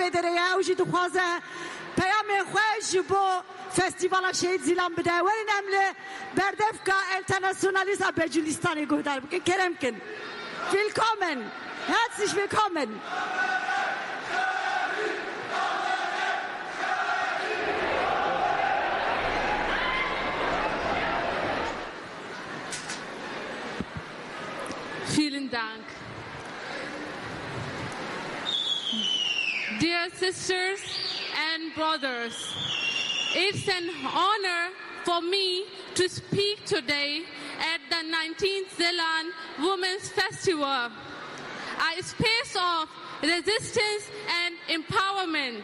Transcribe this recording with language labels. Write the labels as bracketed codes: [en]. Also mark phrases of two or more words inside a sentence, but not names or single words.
[ku] vê derê ew jî dixwaze peyamê xwe ji bo Festîvala Şehîd Zîlan bide werin em li berdevka internasyonalist a Becûlistanê guhdar bikin kerem kin [de] willkommen herzlich willkommen Vielen Dank. [en] Dear sisters and brothers, it's an honor for me to speak today at the 19th Zilan Women's Festival, a space of resistance and empowerment.